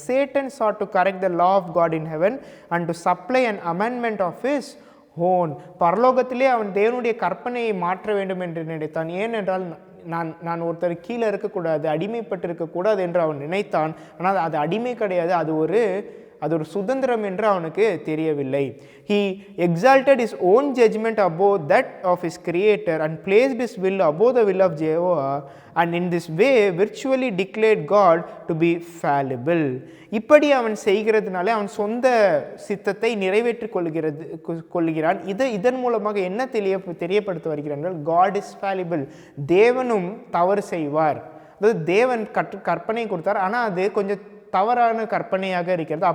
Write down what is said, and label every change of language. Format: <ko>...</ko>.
<en>Satan sought to correct the law of God in heaven and to supply an amendment of his own.</en> <ta>பரலோகத்திலே அவன் தேவனுடைய கற்பனையை மாற்ற வேண்டும் என்று நினைத்தான். ஏனென்றால் நான் ஒருத்தர் கீழே இருக்கக்கூடாது, அடிமைப்பட்டு இருக்கக்கூடாது என்று அவன் நினைத்தான். ஆனால் அது அடிமை கிடையாது, அது ஒரு சுதந்திரம் என்று அவனுக்கு தெரியவில்லை.</ta> <en>He exalted his own judgment above that of his creator and placed his will above the will of Jehovah, and in this way virtually declared God to be fallible.</en> <ta>இப்படி அவன் செய்கிறதுனாலே அவன் சொந்த சித்தத்தை நிறைவேற்றிக் கொள்கிறான். இதன் மூலமாக என்ன தெரியப்படுத்த வருகிறார்கள்?</ta> <en>God is fallible.</en> <ta>தேவனும் தவறு செய்வார். அதாவது தேவன் கற்பனை கொடுத்தார், ஆனால் அது கொஞ்சம் தவறான கற்பனையாக இருக்கிறது.</ta>